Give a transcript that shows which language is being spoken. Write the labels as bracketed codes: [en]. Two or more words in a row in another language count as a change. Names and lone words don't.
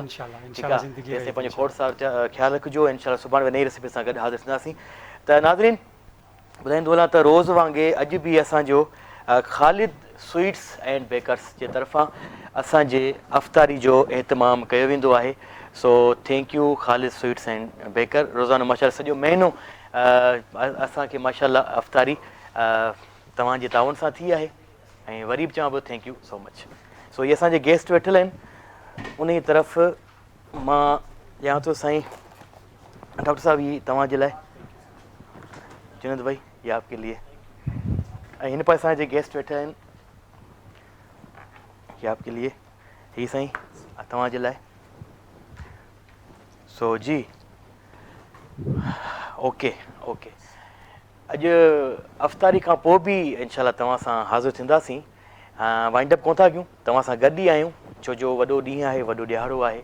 [sd] इंशाल्लाह ठीकु इंशाल्लाह आहे। ज़िंदगी तेसिताईं पंहिंजे खोड़ सां ख़्यालु रखिजो। इंशाल्लाह सुभाणे वरी नई रेसिपी सां गॾु हाज़िर थींदासीं। त नाज़रीन ॿुधाईंदो हलां त रोज़ वांगुरु अॼु बि असांजो ख़ालिद स्वीट्स एंड बेकर्स जे तरफ़ां असांजे अफ़्तारी जो एहतमाम कयो वेंदो आहे। [en] So thank you Khalid Sweets and Baker. [sd] रोज़ानो माशाल्लाह सॼो महीनो असांखे माशाल्लाह अफ़्तारी तव्हांजे ताउन सां थी आहे ऐं वरी बि चवां पियो [en] thank you so much. [sd] सो इहे असांजे गेस्ट वेठल आहिनि, उन जी तरफ़ मां ॼाण थो साईं डॉक्टर साहब ही तव्हांजे लाइ। [ur] جنید بھائی یہ آپ کے لیے. [sd] ऐं हिन पासे असांजे गेस्ट वेठा आहिनि, [ur] یہ آپ کے لیے. [sd] ही साईं तव्हांजे लाइ। सो जी [en] OK OK. [sd] अॼु अफ़्तारी खां पोइ बि इंशाल्लाह तव्हां सां हाज़िर थींदासीं। [en] wind up [sd] कोन था कयूं, तव्हां सां गॾु ई आहियूं, छो जो वॾो ॾींहुं आहे, वॾो ॾियारो आहे।